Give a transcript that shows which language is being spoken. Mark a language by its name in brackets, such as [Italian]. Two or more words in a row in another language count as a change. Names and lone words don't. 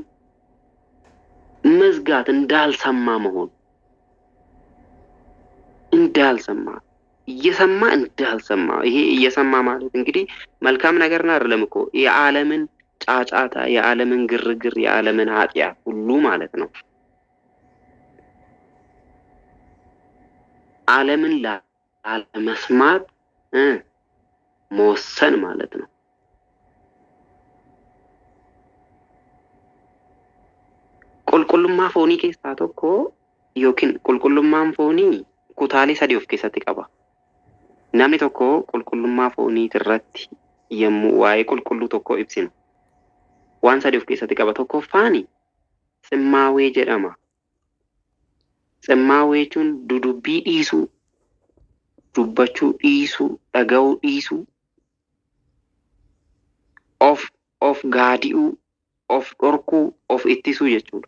[Amharic] መዝጋት፣ እንዳልሰማ መሆን፣ እንዳልሰማ እየሰማ እንዳልሰማ። ይሄ እየሰማ ማለት እንግዲህ መልካም ነገርና አይደለም እኮ የዓለምን ጫጫታ፣ የዓለምን ግርግር፣ የዓለምን ኃጢአት ሁሉ ማለት ነው። ዓለምን ላለመስማት መወሰን ማለት ነው። [Oromo] qulqullummaa foonii keessaa tokko yookiin qulqullummaan foonii kutaalee sadii of keessatti qaba. Namni tokko qulqullummaa foonii irratti yommuu waa'ee qulqulluu tokko ibsinu waan sadii of keessatti qaba. Tokkoffaani tsimmaawee jedhama. Tsimmaawee jechuun dudubbii dhiisuu, dubbachuu dhiisuu, dhaga'uu dhiisuu, of gaadi'uu, of dhorkuu, of ittisuu jechuudha.